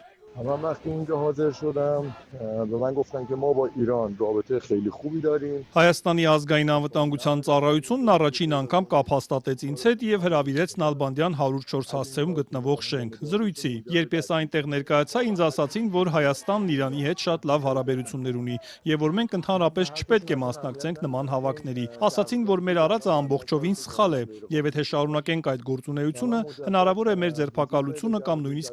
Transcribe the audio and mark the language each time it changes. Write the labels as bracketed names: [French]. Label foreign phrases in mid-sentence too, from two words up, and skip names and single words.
[Persian] من وقتی اینجا حاضر شدم به من گفتن که ما با ایران رابطه خیلی خوبی داریم. [Armenian] Հայաստանի ազգային անվտանգության ծառայությունն առաջին անգամ կապ հաստատեց ինձ հետ եւ հրավիրեց Նալբանդյան 104 հասցեում գտնվող շենք։ Զրույցի, երբ ես այնտեղ ներկայացա, ինձ ասացին, որ Հայաստանն Իրանի հետ շատ լավ հարաբերություններ ունի եւ որ մենք ընդհանրապես չպետք է մասնակցենք նման հավաքների։ Ասացին, որ մեր արածը ամբողջովին սխալ է եւ եթե շարունակենք այդ գործունեությունը, հնարավոր է մեր ձերբակալությունը կամ նույնիսկ